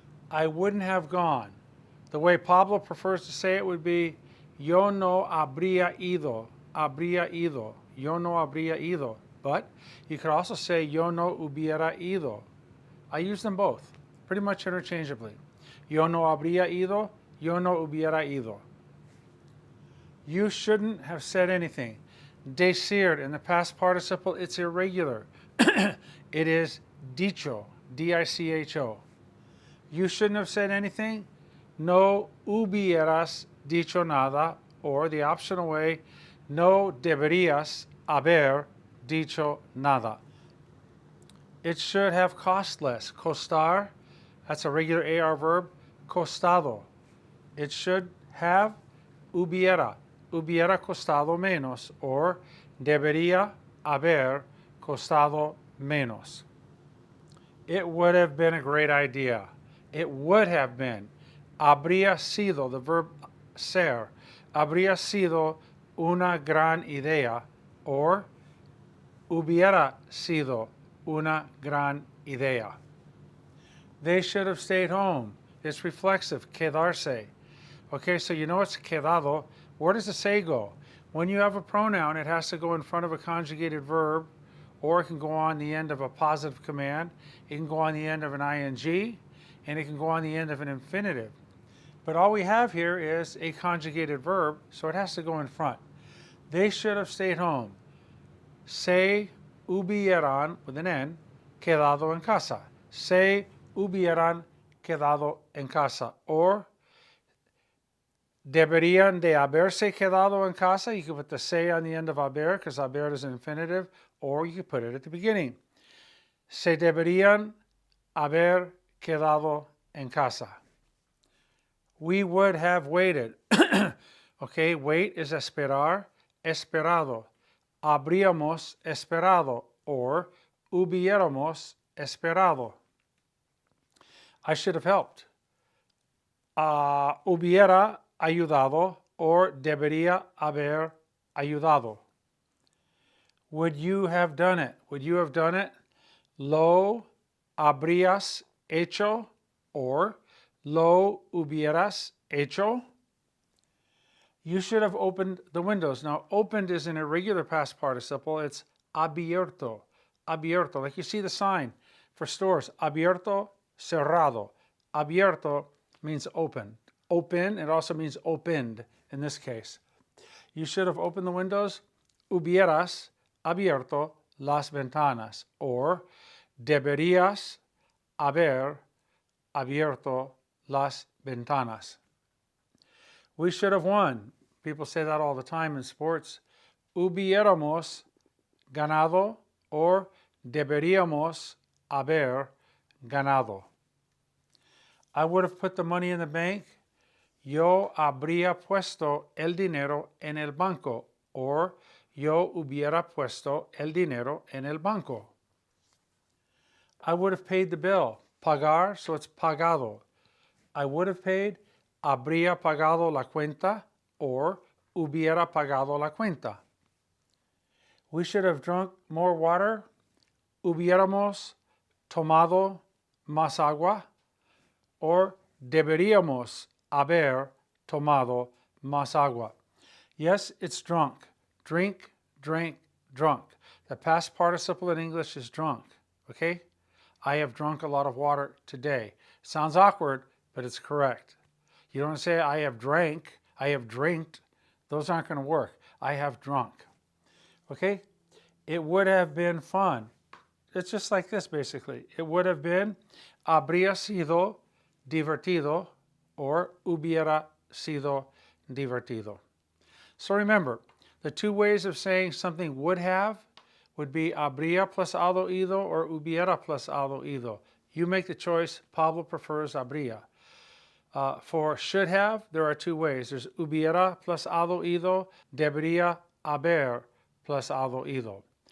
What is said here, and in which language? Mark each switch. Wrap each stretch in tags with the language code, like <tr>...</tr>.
<en>I wouldn't have gone. The way Pablo prefers to say it would be,</en> <es>yo no habría ido. Habría ido. Yo no habría ido.</es> <en>But you could also say,</en> <es>yo no hubiera ido.</es> <en>I use them both, pretty much interchangeably.</en> <es>Yo no habría ido, yo no hubiera ido.</es> <en>You shouldn't have said anything. Decir, in the past participle, it's irregular. It is dicho, D-I-C-H-O. You shouldn't have said anything.</en> <es>No hubieras dicho nada,</es> <en>or the optional way,</en> <es>no deberías haber dicho nada.</es> <en>It should have cost less. Costar, that's a regular AR verb. Costado. It should have hubiera.</en> <es>Hubiera costado menos, or debería haber costado menos.</es> <en>It would have been a great idea. It would have been.</en> <es>Habría sido,</es> <en>the verb ser.</en> <es>Habría sido una gran idea, or hubiera sido una gran idea.</es> <en>They should have stayed home. It's reflexive, quedarse. Okay, so you know it's quedado. Where does the se go? When you have a pronoun, it has to go in front of a conjugated verb, or it can go on the end of a positive command. It can go on the end of an ing, and it can go on the end of an infinitive. But all we have here is a conjugated verb, so it has to go in front. They should have stayed home.</en> <es>Se hubieran,</es> <en>with an N,</en> <es>quedado en casa. Se hubieran quedado en casa. Or, deberían de haberse quedado en casa.</es> <en>You can put the se on the end of haber, because haber is an infinitive, or you can put it at the beginning.</en> <es>Se deberían haber quedado en casa.</es> <en>We would have waited. Okay, wait is esperar, esperado.</en> <es>Habríamos esperado,</es> <en>or</en> <es>hubiéramos esperado.</es> <en>I should have helped.</en> <es>Hubiera ayudado, or debería haber ayudado.</es> <en>Would you have done it? Would you have done it?</en> <es>Lo habrías hecho,</es> <en>or</en> <es>lo hubieras hecho.</es> <en>You should have opened the windows. Now, opened is an irregular past participle. It's abierto, abierto. Like you see the sign for stores, abierto, cerrado. abierto means open. Open, it also means opened in this case. You should have opened the windows.</en> <es>Hubieras abierto las ventanas. Or deberías haber abierto las ventanas.</es> <en>We should have won. People say that all the time in sports.</en> <es>Hubiéramos ganado or deberíamos haber ganado.</es> <en>I would have put the money in the bank.</en> <es>Yo habría puesto el dinero en el banco. Or yo hubiera puesto el dinero en el banco.</es> <en>I would have paid the bill. Pagar, so it's pagado. I would have paid,</en> <es>habría pagado la cuenta,</es> <en>or</en> <es>hubiera pagado la cuenta.</es> <en>We should have drunk more water.</en> <es>Hubiéramos tomado más agua, or deberíamos haber tomado más agua.</es> <en>Yes, it's drunk. Drink, drank, drunk. The past participle in English is drunk, okay? I have drunk a lot of water today. Sounds awkward, but it's correct. You don't say I have drank, I have drinked. Those aren't going to work. I have drunk. Okay? It would have been fun. It's just like this, basically. It would have been,</en> <es>habría sido divertido, or hubiera sido divertido.</es> <en>So remember, the two ways of saying something would have would be habría plus algo ido or hubiera plus algo ido. You make the choice. Pablo prefers habría. For should have, there are two ways. There's hubiera plus algo ido, debería haber plus algo ido.</en>